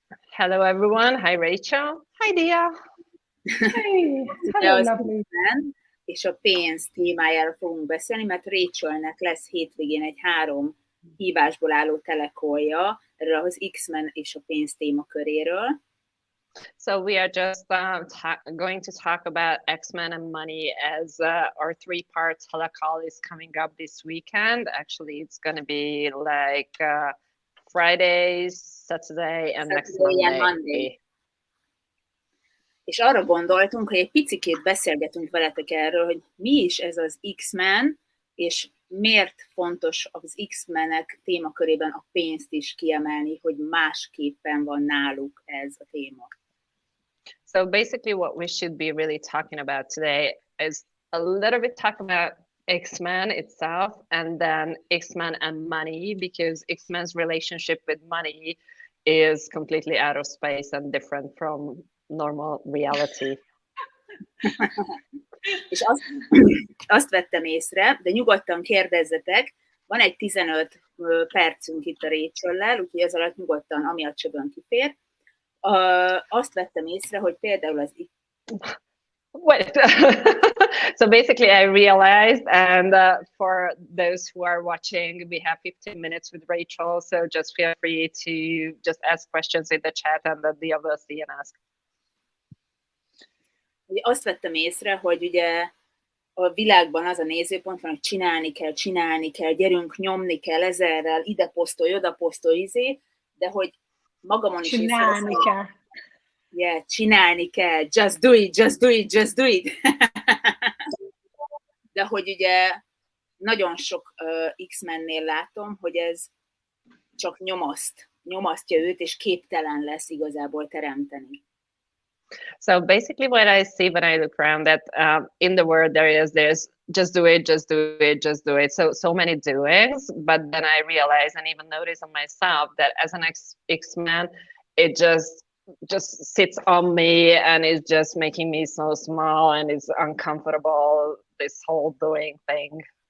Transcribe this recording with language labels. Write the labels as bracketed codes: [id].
[en] Hello everyone. Hi Rachel. Hi Dia. Hey, hello, lovely. [hu] És a pénz témájára fogunk beszélni, mert Rachelnek lesz hétvégén egy 3 hívásból álló telekolja erről az X-men és a pénz témaköréről. [en] So we are just going to talk about X-Men and money as our 3-part telecall is coming up this weekend. Actually, it's going to be like Fridays, Saturday, and next Monday. [hu] És arra gondoltunk, hogy egy picikét beszélgetünk veletek erről, hogy mi is ez az X-men, és miért fontos az X-menek témakörében a pénzt is kiemelni, hogy másképpen van náluk ez a téma. [en] So basically what we should be really talking about today is a little bit talk about X-Men itself and then X-Men and money, because X-Men's relationship with money is completely out of space and different from normal reality. [hu] És azt vettem észre, de nyugodtan kérdezzetek, van egy 15 percünk itt a Rachel-lel, úgyhogy ez alatt nyugodtan, ami a csöbön kifér. Azt vettem észre, hogy például az... [en] Wait. So basically I realized, and for those who are watching, we have 15 minutes with Rachel, so just feel free to just ask questions in the chat and then the others see and ask. [hu] Azt vettem észre, hogy ugye a világban az a nézőpont van, hogy csinálni kell, gyerünk, nyomni kell ezerrel, ide posztolj, oda posztolj, de hogy magamon is csinálni kell. [en] Yeah, [hu] csinálni kell, [en] just do it. [hu] De hogy ugye nagyon sok X-mennél látom, hogy ez csak nyomasztja őt, és képtelen lesz igazából teremteni. [en] So basically what I see when I look around that in the world there's just do it. So many doings, but then I realize and even notice on myself that as an X-Men, it just sits on me and is just making me so small and it's uncomfortable, this whole doing thing.